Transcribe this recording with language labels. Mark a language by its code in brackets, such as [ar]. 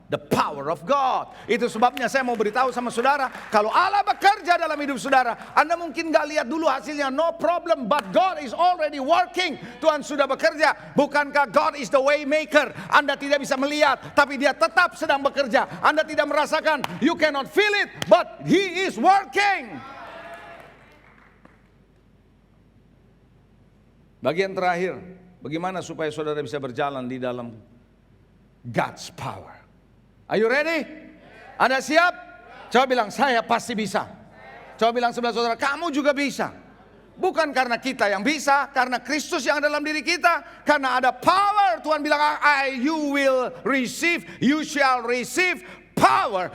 [en] The power of God. [id] Itu sebabnya saya mau beritahu sama saudara, kalau Allah bekerja dalam hidup saudara, Anda mungkin gak lihat dulu hasilnya, [en] no problem, but God is already working. [id] Tuhan sudah bekerja. Bukankah [en] God is the way maker? [id] Anda tidak bisa melihat, tapi dia tetap sedang bekerja. Anda tidak merasakan, [en] you cannot feel it, but He is working. [id] Bagian terakhir, bagaimana supaya saudara bisa berjalan di dalam God's power. [en] Are you ready? [id] Anda siap? Coba bilang, saya pasti bisa. Coba bilang sebelah saudara, kamu juga bisa. Bukan karena kita yang bisa, karena Kristus yang dalam diri kita. Karena ada power. Tuhan bilang, [en] you will receive, you shall receive power.